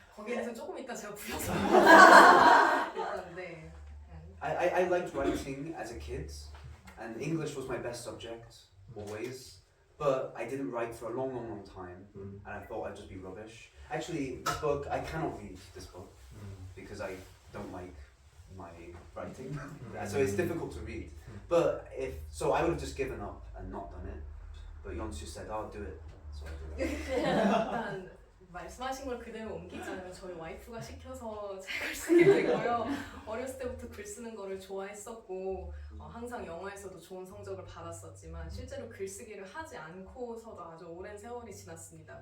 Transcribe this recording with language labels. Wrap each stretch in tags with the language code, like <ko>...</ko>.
<ko>거기에서 조금 이따 제가 부여서 일단 네.</ko> <en>I liked writing as a kid, and English was my best subject, always. But I didn't write for a long time, and I thought I'd just be rubbish. Actually, this book, I cannot read this book because I don't like my writing. So it's difficult to read. But I would have just given up and not done it. But Yeonsu said, "I'll do it." So I did it.</en> <ko>일단 말씀하신 걸 그대로 옮기자면 저희 와이프가 시켜서 책을 쓰게 되고요. 어렸을 때부터 글 쓰는 거를 좋아했었고 항상 영어에서도 좋은 성적을 받았었지만 실제로 글쓰기를 하지 않고서도 아주 오랜 세월이 지났습니다.</ko>